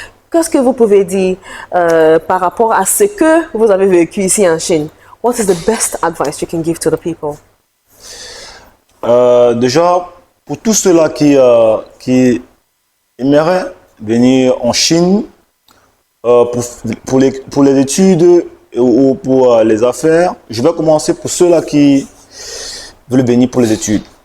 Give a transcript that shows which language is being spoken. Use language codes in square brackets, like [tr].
[fr] Qu'est-ce que vous pouvez dire par rapport à ce que vous avez vécu ici en Chine? [en] What is the best advice you can give to the people? [fr] Déjà, pour tous ceux-là qui aimeraient venir en Chine pour les études ou pour les affaires, je vais commencer pour ceux-là qui veulent venir pour les études.